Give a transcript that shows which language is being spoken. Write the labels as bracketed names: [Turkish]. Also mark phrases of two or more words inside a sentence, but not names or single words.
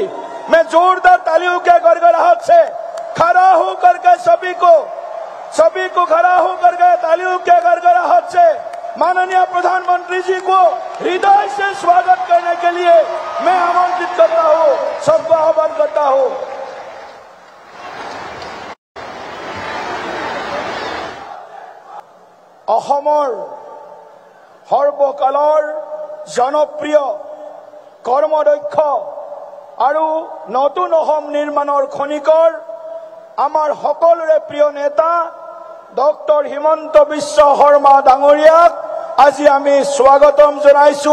[Hindi] मैं जोरदार तालियों के गड़गड़ाहट से खड़ा होकर के सभी को खड़ा होकर के तालियों के गड़गड़ाहट से माननीय प्रधानमंत्री जी को हृदय से स्वागत करने के लिए मैं आमंत्रित करता हूं, सबको आह्वान करता हूं। [Assamese] অসমৰ সৰ্বকালৰ জনপ্ৰিয় কৰ্মদক্ষ আৰু নতুন অসম নিৰ্মাণৰ খনিকৰ আমাৰ সকলোৰে প্ৰিয় নেতা ডক্টৰ হিমন্ত বিশ্ব শৰ্মা ডাঙৰীয়াক আজি আমি স্বাগতম জনাইছো।